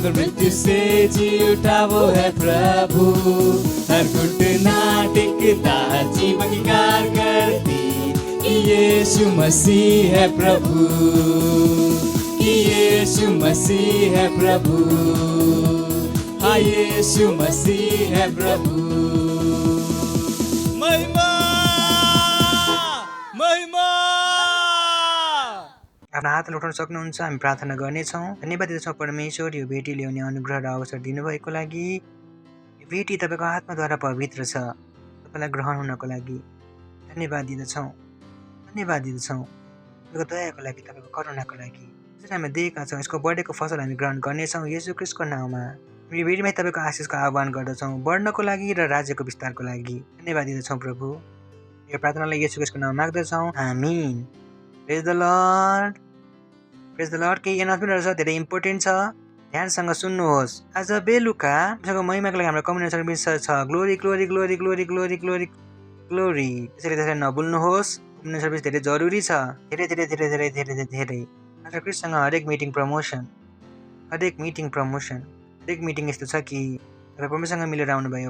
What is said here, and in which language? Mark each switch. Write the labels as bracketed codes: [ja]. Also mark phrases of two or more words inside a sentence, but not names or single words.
[hi] मृत्यु से जी उठा वो है प्रभु, हर घुटना टेकता, जीभ अंगीकार करती कि यीशु मसीह है प्रभु, कि यीशु मसीह है प्रभु। हाँ, यीशु मसीह है प्रभु। महिमा, महिमा। [ne] आफ्नो हात उठाउन सक्नुहुन्छ। हामी प्रार्थना गर्नेछौँ। धन्यवाद दिन्छौँ परमेश्वर, यो भेटी ल्याउने अनुग्रह र अवसर दिनुभएको लागि। यो भेटी तपाईँको आत्माद्वारा पवित्र छ, तपाईँलाई ग्रहण हुनको लागि धन्यवाद दिँदछौँ। धन्यवाद दिँदछौँ तपाईँको दयाको लागि, तपाईँको करुणाको लागि। जसरी हामी दिएका छौँ, यसको बढेको फसल हामी ग्रहण गर्नेछौँ येशू ख्रीष्टको नाउँमा। यो भेटीमा तपाईँको आशिषको आह्वान गर्दछौँ, बढ्नको लागि र राज्यको विस्तारको लागि। धन्यवाद दिँदछौँ प्रभु। यो प्रार्थनालाई येशू ख्रीष्टको नाउँमा माग्दछौँ, आमीन। [en] Praise the Lord, praise the Lord. [ne] केही एनाउन्समेन्ट रहेछ, धेरै इम्पोर्टेन्ट छ, ध्यानसँग सुन्नुहोस्। आज बेलुका हामीसँग महिमाको लागि हाम्रो [en] community service [ne] छ। [en] glory glory glory glory glory glory glory. [ne] त्यसैले त्यसलाई नभुल्नुहोस्। [en] community service [ne] धेरै जरुरी छ, धेरै धेरै धेरै धेरै धेरै धेरै। आज क्रिस्टसँग हरेक [en] meeting promotion, [ne] हरेक [en] meeting promotion, [ne] हरेक मिटिङ यस्तो छ कि तपाईँ परमेश्वरसँग मिलेर आउनुभयो।